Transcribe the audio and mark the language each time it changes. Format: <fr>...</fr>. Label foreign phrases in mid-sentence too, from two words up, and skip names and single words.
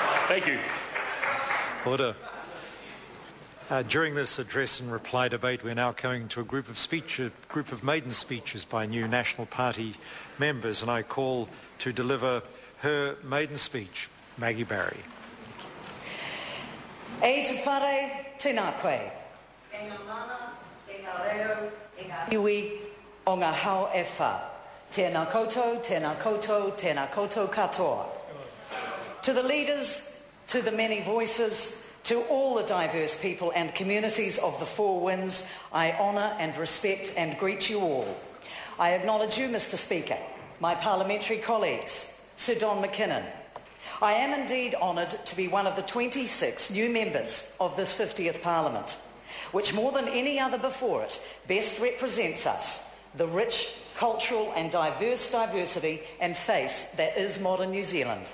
<en>Thank you. Order. During this address and reply debate, we're now coming to a group of maiden speeches by new National Party members, and I call to deliver her maiden speech, Maggie Barry.</en> <mi>E te whare tēnā koe. E ngā mana, e ngā reo, e ngā iwi o ngā hao e wha. Tēnā koutou, tēnā koutou, tēnā koutou katoa.</mi> <en>To the leaders, to the many voices, to all the diverse people and communities of the Four Winds, I honour and respect and greet you all. I acknowledge you, Mr Speaker, my parliamentary colleagues, Sir Don McKinnon. I am indeed honoured to be one of the 26 new members of this 50th Parliament, which more than any other before it best represents us, the rich, cultural and diverse diversity and face that is modern New Zealand.</en>